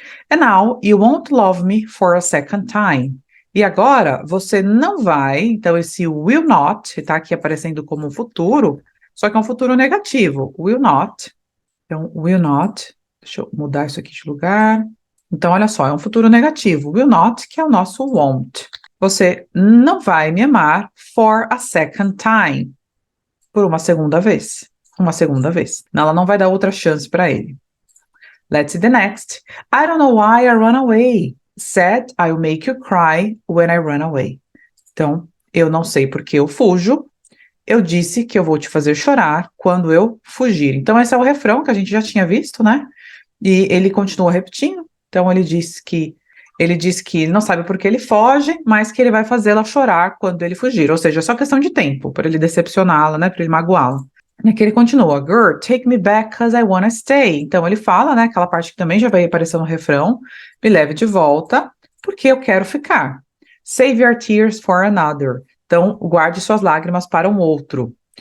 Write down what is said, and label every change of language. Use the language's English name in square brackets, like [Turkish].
[English] And now you won't love me for a second time. [Portuguese] E agora, você não vai, então esse will not, está aqui aparecendo como um futuro, só que é um futuro negativo, will not. Então, will not, deixa eu mudar isso aqui de lugar. Então, olha só, é um futuro negativo. Will not, que é o nosso won't. Você não vai me amar [English] for a second time. [Portuguese] Por uma segunda vez. uma segunda vez. Ela não vai dar outra chance para ele. [English] Let's see the next. I don't know why I run away. Said I'll make you cry when I run away. [Portuguese] Então, eu não sei porque eu fujo. Eu disse que eu vou te fazer chorar quando eu fugir. Então, esse é o refrão que a gente já tinha visto, né? E ele continua repetindo. Então, ele diz que ele não sabe por que ele foge, mas que ele vai fazê-la chorar quando ele fugir. Ou seja, é só questão de tempo para ele decepcioná-la, né? Para ele magoá-la. E aqui ele continua, [English] girl, take me back cause I wanna stay. [Portuguese] Então ele fala, né, aquela parte que também já vai aparecer no refrão, me leve de volta, porque eu quero ficar. [English] Save your tears for another. [Portuguese] Então, guarde suas lágrimas para um outro.